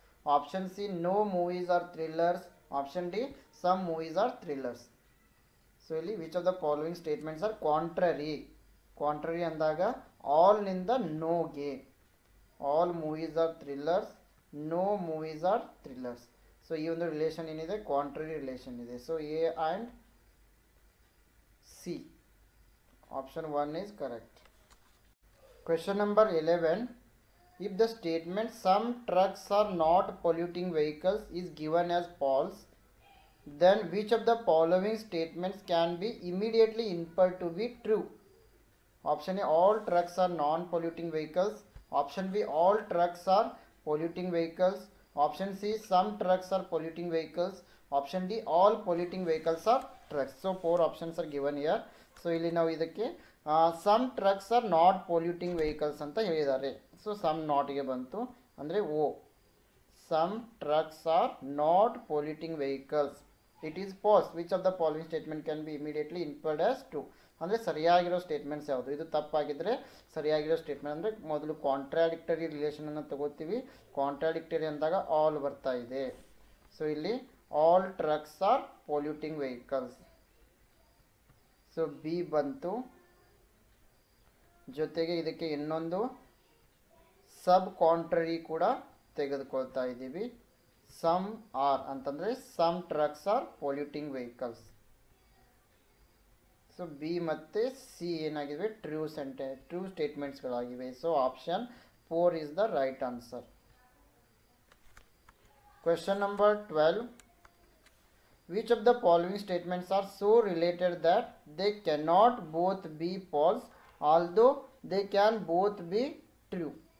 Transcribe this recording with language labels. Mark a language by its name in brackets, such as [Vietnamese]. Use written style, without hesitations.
[English] Option C no movies are thrillers. Option D some movies are thrillers. So which of the following statements are contrary? Contrary [Kannada] andaga all ninda no ge. [English] All movies are thrillers, no movies are thrillers. [Kannada] So ಈ ಒಂದು relation ಏನಿದೆ contrary relation ಇದೆ. [English] So A and C option 1 is correct. Question number 11. If the statement some trucks are not polluting vehicles is given as false, then which of the following statements can be immediately inferred to be true? Option A all trucks are non-polluting vehicles. Option B all trucks are polluting vehicles. Option C some trucks are polluting vehicles. Option D all polluting vehicles are trucks. So 4 options are given here. So [Kannada] ಇಲ್ಲಿ ನಾವು ಇದಕ್ಕೆ [English] some trucks are not polluting vehicles [Kannada] ಅಂತ ಹೇಳಿದ್ದಾರೆ. So some not ಗೆ ಬಂತು ಅಂದರೆ O. [English] Some trucks are not polluting vehicles. It is false. Which of the following statement can be immediately inferred as true? [Kannada] ಅಂದರೆ ಸರಿಯಾಗಿರೋ statements ಯಾವುದು? ಇದು ತಪ್ಪಾಗಿದ್ದರೆ ಸರಿಯಾಗಿರೋ statement ಅಂದರೆ ಮೊದಲು ಕಾಂಟ್ರಾಡಿಕ್ಟರಿ ರಿಲೇಷನನ್ನು ತಗೋತೀವಿ. [English] contradictory ಅಂದಾಗ all [Kannada] ಬರ್ತಾ ಇದೆ. [English] So ಇಲ್ಲಿ all trucks are polluting vehicles. So B ಬಂತು. [Kannada] ಜೊತೆಗೆ ಇದಕ್ಕೆ ಇನ್ನೊಂದು ಸಬ್ ಕಾಂಟ್ರರಿ ಕೂಡ ತೆಗೆದುಕೊಳ್ತಾ ಇದ್ದೀವಿ. [English] some are [Kannada] ಅಂತಂದರೆ [English] Some trucks are polluting vehicles. [Kannada] So B ಮತ್ತು C ಏನಾಗಿವೆ true ಸ್ಟೇಟ್ಮೆಂಟ್ಸ್ಗಳಾಗಿವೆ. [English] So option 4 is the right answer. Question number 12. Which of the following statements are so related that they cannot both be false although they can both be true?